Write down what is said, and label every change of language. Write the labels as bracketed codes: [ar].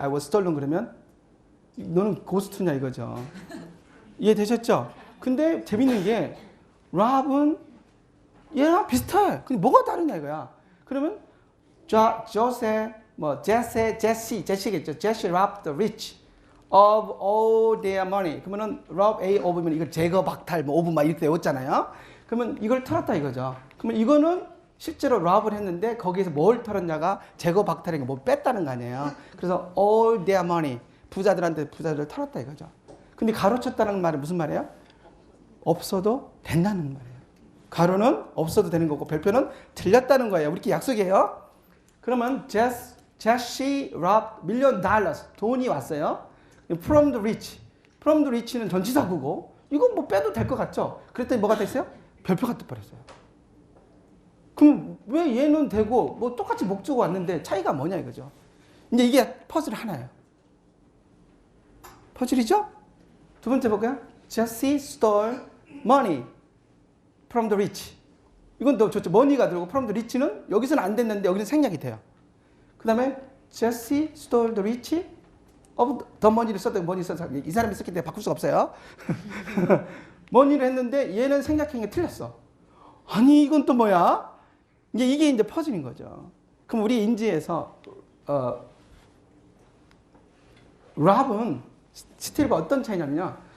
[en] I was stolen [ko] 그러면 너는 고스트냐 이거죠. 이해되셨죠? 근데 재밌는 게 rob은 얘랑 비슷해. 근데 뭐가 다르냐 이거야. 그러면 조세, 뭐 제시겠죠. [en] 제시 robbed the rich of all their money. [ko] 그러면은 rob A of면 이걸 제거 박탈 뭐 of 막 이렇게 외웠잖아요. 그러면 이걸 털었다 이거죠. 그러면 이거는 실제로 rob을 했는데 거기에서 뭘 털었냐가 제거 박탈인 거 뭐 뺐다는 거 아니에요. 그래서 [en] all their money [ko] 부자들한테 부자들을 털었다 이거죠. 근데 가로쳤다는 말은 무슨 말이에요? 없어도 된다는 말이에요. 가로는 없어도 되는 거고 별표는 틀렸다는 거예요. 우리끼리 약속이에요. 그러면 [en] Jesse robbed $1,000,000. [ko] 돈이 왔어요. [en] From the rich. [ko] From the rich는 전치사구고 이건 뭐 빼도 될 것 같죠? 그랬더니 뭐가 됐어요? 별표가 떠버렸어요. 그럼 왜 얘는 되고 뭐 똑같이 목적어 왔는데 차이가 뭐냐 이거죠. 이제 이게 퍼즐 하나예요. 퍼즐이죠? 두 번째 볼까요? [en] Jesse stole money from the rich. [ko] 이건 더 좋죠. money가 들어오고 from the rich는 여기서는 안 됐는데 여기는 생략이 돼요. [en] 그 다음에 Jesse stole the rich of the money를 [ko] 썼다. money 써서 이 사람이 썼기 때문에 바꿀 수가 없어요. money를 했는데 얘는 생략한 게 틀렸어. 아니 이건 또 뭐야? 이게 이제 퍼즐인 거죠. 그럼 우리 인지에서 rob은 스틸과 어떤 차이냐면요.